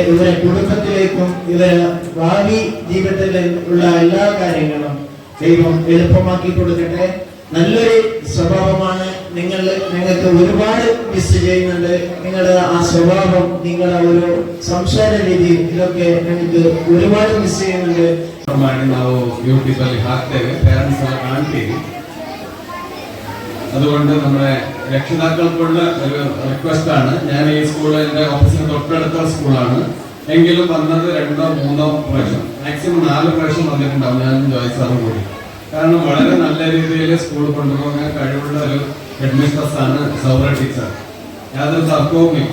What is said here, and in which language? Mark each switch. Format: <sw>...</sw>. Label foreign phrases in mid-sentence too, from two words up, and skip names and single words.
<ml>ഇവരെ കുടുംബത്തിലേക്കും ഇവരെ ഭാവി ജീവിതത്തിൽ ഉള്ള എല്ലാ കാര്യങ്ങളും ദൈവം എളുപ്പമാക്കി കൊടുക്കട്ടെ. നല്ലൊരു സ്വഭാവമാണ്. നിങ്ങൾക്ക് ഒരുപാട് മിസ് ചെയ്യുന്നുണ്ട്. നിങ്ങളുടെ ആ സ്വഭാവം, നിങ്ങളുടെ ഒരു സംസാര രീതി,</ml> <kn>ಇಲ್ಲಕ್ಕೆ ನನಗೆ</kn> <ml>ഒരുപാട് ಮಿಸ್ ചെയ്യുന്നുണ്ട്.</ml> <kn>ನಾವು ಯೂಟ್ಯೂಬ್ ಅಲ್ಲಿ ಹಾಕ್ತೇವೆ, ಪೇರೆಂಟ್ಸ್ ಎಲ್ಲ ಕಾಣ್ತೀವಿ.</kn> <ml>അതുകൊണ്ട് നമ്മുടെ രക്ഷിതാക്കൾക്കുള്ള ഒരു റിക്വസ്റ്റ് ആണ്. ഞാൻ ഈ സ്കൂൾ എന്റെ ഓഫീസിന് തൊട്ടടുത്ത സ്കൂളാണ്, എങ്കിലും വന്നത് 2 or 3 പ്രാവശ്യം, മാക്സിമം 4 പ്രാവശ്യം വന്നിട്ടുണ്ടാവും ഞാനും ജോയ് സാറും കൂടി. കാരണം വളരെ നല്ല രീതിയിൽ സ്കൂൾ കൊണ്ടുപോകാൻ കഴിവുള്ള ഒരു ഹെഡ്മിസ്ട്രസ് ആണ് സൗറ ടീച്ചർ, യാതൊരു തർക്കവുമില്ല.</ml>